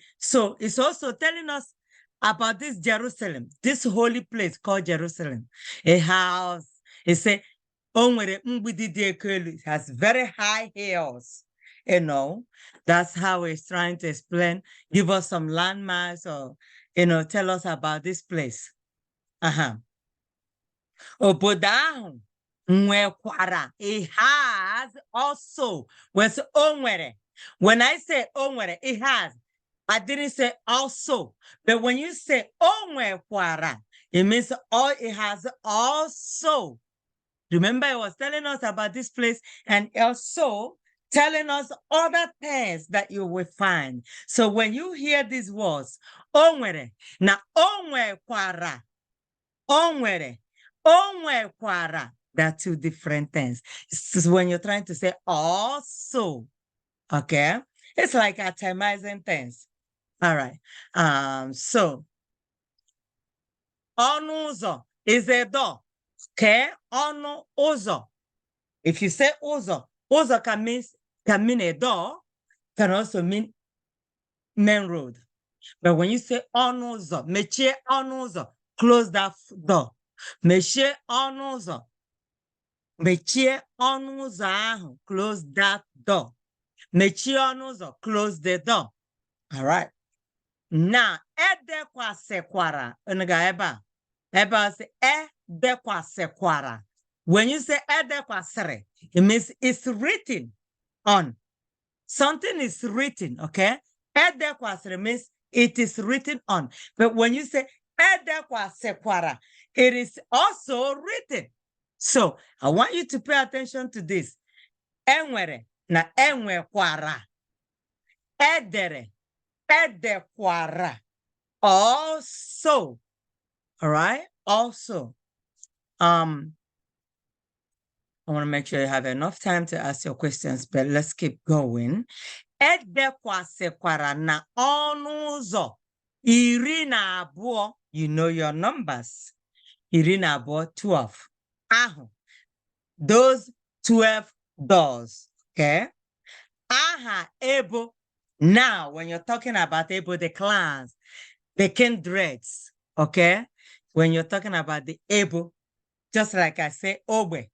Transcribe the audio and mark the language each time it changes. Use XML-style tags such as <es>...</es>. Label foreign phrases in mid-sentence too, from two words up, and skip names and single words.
<en>So it's also telling us about this Jerusalem, this holy place called Jerusalem. A house. It says, it has very high hills. That's how it's trying to explain, give us some landmarks or, tell us about this place.</en> <ig>Obodo ahụ nwekwara,</ig> <en>it has also. When I say onwere, it has. I didn't say also. But when you say onwekwara, it means it has also. Remember, I was telling us about this place and also telling us other things that you will find. So when you hear these words,</en> <ig>onwere, na onwekwara, onwere, onwekwara,</ig> <en>there are two different things. This is when you're trying to say also. Okay? It's like atomizing things. All right. So</en> <ig>ọnụ ụzọ</ig> <en>is a door. Okay?</en> <ig>Ọnụ ụzọ.</ig> <en>If you say</en> <ig>ụzọ, ụzọ</ig> <en>can mean a door, can also mean main road. But when you say</en> <ig>ọnụ ụzọ, mechie ọnụ ụzọ,</ig> <en>close that door.</en> <ig>Mechie ọnụ ụzọ. Mechie ọnụ ụzọ ahụ,</ig> <en>close that door.</en> <ig>Mechie ọnụ ụzọ,</ig> <en>close the door. All right. Now, edekwasekwara, eba say edekwasekwara. When you say edekwasere, it means it's written on. Something is written, okay? Edekwasere means it is written on. But when you say edekwasekwara, it is also written. So I want you to pay attention to this.</en> <ig>Enwere na enwekwara. Edere, edekwara.</ig> <en>Also, all right? Also, I want to make sure you have enough time to ask your questions, but let's keep going.</en> <ig>Edekwasekwara na ọnụ ụzọ iri na abụọ.</ig> <en>You know your numbers.</en> <ig>Iri na abụọ, 12. Ahụ.</ig> <en>Those 12 doors. Okay?</en> <ig>Aha ebo.</ig> <en>Now, when you're talking about ebo, the clans, the kindreds, okay? When you're talking about the ebo, just like I say, obe.</en>